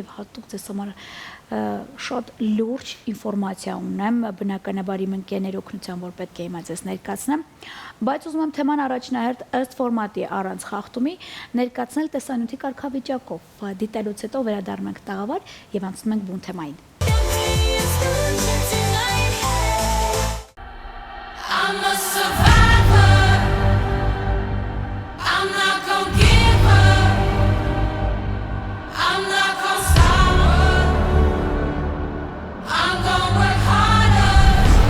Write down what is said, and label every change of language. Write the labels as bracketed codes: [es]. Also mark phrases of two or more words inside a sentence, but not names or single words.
[hy] եւ հատուկ ձեզ համար շատ լուրջ ինֆորմացիա ունեմ, բնականաբար իմ ընկերների օգնությամբ, որ պետք է հիմա ձեզ ներկայացնեմ, բայց ուզում եմ թեման առաջնահերթ ըստ ֆորմատի առանց խախտումի ներկայացնել տեսանյութի կարգավիճակով։ Դիտելուց հետո վերադառնում ենք տաղավար եւ անցնում ենք բուն թեմային։ [en] I'm a survivor. I'm not gonna give up. I'm not gonna stop her. I'm gonna work harder.